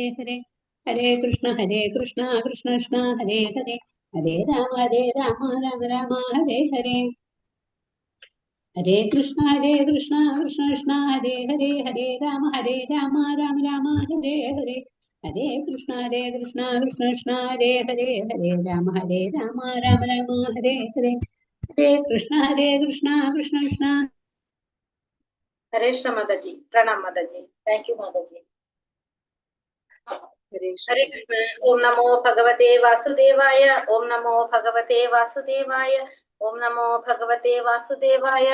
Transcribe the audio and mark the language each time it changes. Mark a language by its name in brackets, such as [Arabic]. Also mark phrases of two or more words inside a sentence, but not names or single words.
[Sanskrit] ഹരേ ഹരേ കൃഷ്ണ കൃഷ്ണ ഹരേ ഹരേ ഹരേ രാമ രാമ ഹരേ ഹരേ ഹരേ കൃഷ്ണ കൃഷ്ണ ഹരേ ഹരേ ഹരേ രാമ രാമ രാമ ഹരേ ഹരേ ഹരേ കൃഷ്ണ കൃഷ്ണ ഹരേ ഹരേ ഹരേ രാമ രാമ രാമ ഹരേ ഹരേ ഹരേ കൃഷ്ണ കൃഷ്ണ [Malayalam] ഹരേ കൃഷ്ണ മാതാജി. പ്രണാം മാതാജി. [English] thank you [Malayalam] മാതാജി. ഹരേ കൃഷ്ണ. [Sanskrit] ഓം നമോ ഭഗവതേ വാസുദേവായ. ഓം നമോ ഭഗവതേ വാസുദേവായ. ഓം നമോ ഭഗവതേ വാസുദേവായ.